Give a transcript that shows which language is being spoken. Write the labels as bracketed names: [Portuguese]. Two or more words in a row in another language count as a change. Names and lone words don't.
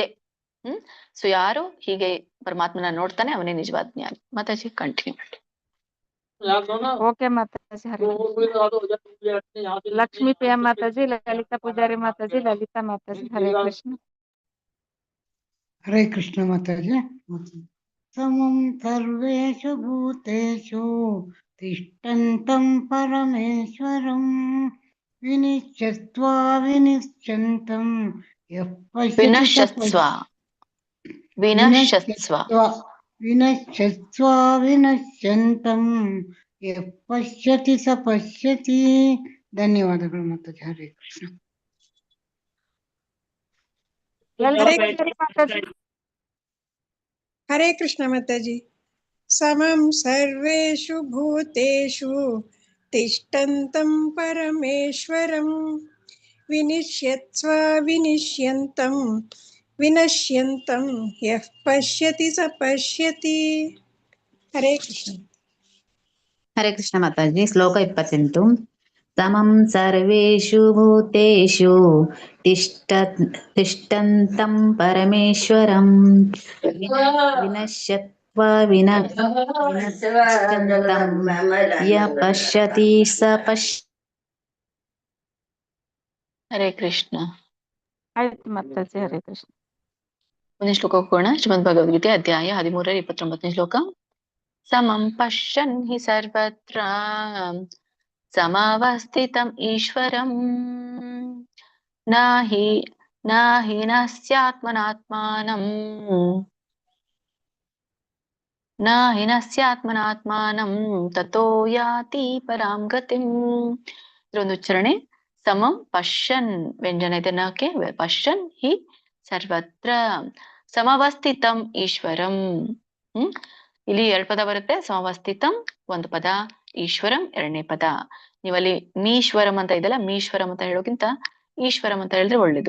[Kannada] ಸೊ ಯಾರು ಹೀಗೆ ಪರಮಾತ್ಮನ ನೋಡ್ತಾನೆ ಅವನೇ ನಿಜವಾದ ಜ್ಞಾನಿ. ಮಾತಾಜಿ ಕಂಟಿನ್ಯೂ ಮಾಡಿ. ಓಕೆ ಮಾತಾಜಿ, ಹರೇ ಕೃಷ್ಣ. ಲಕ್ಷ್ಮೀ ಪ್ರಿಯ ಮಾತಾಜಿ, ಲಲಿತಾ ಪೂಜಾರಿ ಮಾತಾಜಿ, ಲಲಿತಾ ಮಾತಾಜಿ, ಹರೇ ಕೃಷ್ಣ. ಹರೇ ಕೃಷ್ಣ ಮಾತಾಜಿ. [Sanskrit] ಸಮಂ ಸರ್ವೇಷು ಭೂತೇಷು ತಿಷ್ಠಂತಂ ಪರಮೇಶ್ವರಂ ವಿನಿಶ್ಚತ್ವಾ ವಿನಿಶ್ಚಂತಂ ಯಃ ವಿನಶ್ಯತ್ವ ವಿನಶ್ಯಂತಂ ಯಃ ಪಶ್ಯತಿ ಸ ಪಶ್ಯತಿ. [Kannada] ಧನ್ಯವಾದಗಳು ಮಾತಾಜಿ. ಹರೇ ಕೃಷ್ಣ. ಹರೇ ಕೃಷ್ಣ ಮಾತಾಜಿ. [Sanskrit] ಸಮಂ ಸರ್ವೇಷು ಭೂತೇಷು ತಿಷ್ಠಂತಂ ಪರಮೇಶ್ವರಂ ವಿನಿಶ್ಯತ್ವ ವಿನಿಶ್ಯಂತಂ ವಿನಶ್ಯಂತಂ ಯಃ ಪಶ್ಯತಿ ಸ ಪಶ್ಯತಿ. [Kannada] ಹರೇ ಕೃಷ್ಣ. ಹರೇ ಕೃಷ್ಣ ಮಾತಾಜಿ. ಶ್ಲೋಕ 28. [Sanskrit] ಸಮಂ ಸರ್ವೇಷು ಭೂತೇಷು ತಿಷ್ಠಂತಂ ಪರಮೇಶ್ವರಂ ವಿನಶ್ಯತ್ವ ವಿನಶ್ಯಂತಂ ಯಃ ಪಶ್ಯತಿ ಸ ಪಶ್ಯತಿ. [Kannada] ಹರೇ ಕೃಷ್ಣ. ಆಯ್ತು ಮಾತಾಜಿ, ಹರೇ ಕೃಷ್ಣ. ಮುಂದಿನ ಶ್ಲೋಕ ಹೋಗೋಣ. ಶ್ರೀಮದ್ ಭಗವದ್ಗೀತೆ ಅಧ್ಯಾಯ 13 29 ಶ್ಲೋಕ. [Sanskrit] ಸಮಂ ಪಶ್ಯನ್ ಹಿ ಸರ್ವತ್ರ ಸಮವಸ್ಥಿತಂ ಈಶ್ವರಂ ನಾಹಿ ನಸ್ಯಾತ್ಮನಾತ್ಮಾನಂ ತತೋ ಯಾತಿ ಪರಾಂ ಗತಿಂ. [Kannada] ಇದೊಂದು ಉಚ್ಚಾರಣೆ. [Sanskrit] ಸಮಂ ಪಶ್ಯನ್, [Kannada] ವ್ಯಂಜನ ಇದೆ ನಕ್ಕೆ, [Sanskrit] ಪಶ್ಯನ್ ಹಿ ಸರ್ವತ್ರ ಸಮವಸ್ಥಿತಂ ಈಶ್ವರಂ. [Kannada] ಇಲ್ಲಿ 2 ಪದ ಬರುತ್ತೆ. ಸಮವಸ್ಥಿತಂ ಒಂದು ಪದ, ಈಶ್ವರಂ 2ನೇ ಪದ. ನೀವಲ್ಲಿ ಮೀಶ್ವರಂ ಅಂತ ಇದೆಲ್ಲ, ಮೀಶ್ವರಂ ಅಂತ ಹೇಳೋಕ್ಕಿಂತ ಈಶ್ವರಂ ಅಂತ ಹೇಳಿದ್ರೆ ಒಳ್ಳೇದು.